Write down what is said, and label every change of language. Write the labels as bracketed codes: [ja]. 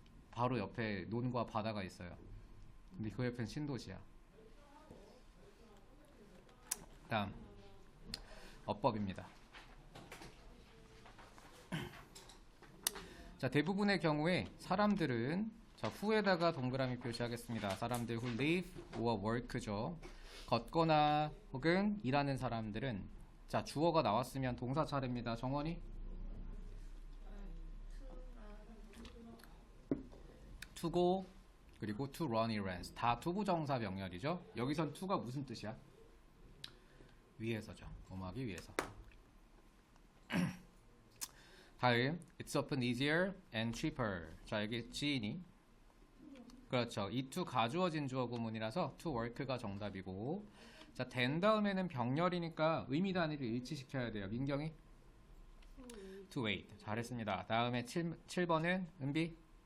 [ko] 바로 옆에 논과 바다가 있어요. 근데 그 옆엔 신도시야. 다음, 어법입니다. 자, 대부분의 경우에 사람들은, 자, 후에다가 동그라미 표시하겠습니다. 사람들 [en] who live or work [ko] 죠. 걷거나 혹은 일하는 사람들은, 자, 주어가 나왔으면 동사 차례입니다. 정원이? [en] to go, [ko] 그리고 [en] to run errands. [ko] 다 투부정사 병렬이죠. 여기선 to가 무슨 뜻이야? 위에서죠. 뭐하기 위해서. 다음, [en] it's often easier and cheaper. [ko] 자, 여기 지인이. 그렇죠. 이 to 가주어진 주어 구문이라서 to work가 정답이고, 자, 된 다음에는 병렬이니까 의미 단위를 일치시켜야 돼요. 민경이? [en] to wait. [ko] 잘했습니다. 다음에 7번은 은비?